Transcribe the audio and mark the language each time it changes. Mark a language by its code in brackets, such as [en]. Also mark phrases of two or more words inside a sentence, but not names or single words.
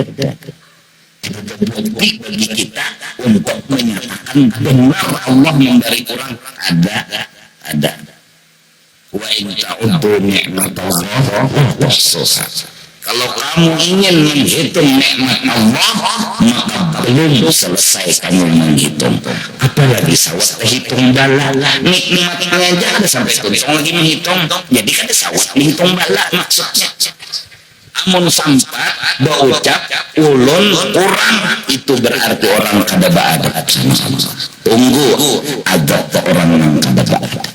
[id] Bukti bagi kita untuk menyatakan benar Allah memberi kurang. Ada. [ar] Wa in ta'uddu ni'matallahi tuhsuha. [id] Kalau kamu ingin menghitung nikmat Allah, maka belum selesai kamu menghitung. [bjn] Apalagi sawat hitung bala. Nikmatnya aja ada sampai tuntung lagi menghitung. Jadi kan sawat menghitung bala maksudnya. Amun sampat berucap ulun kurang itu berarti orang kada ba'adat. Tunggu ada orang yang kada ba'adat.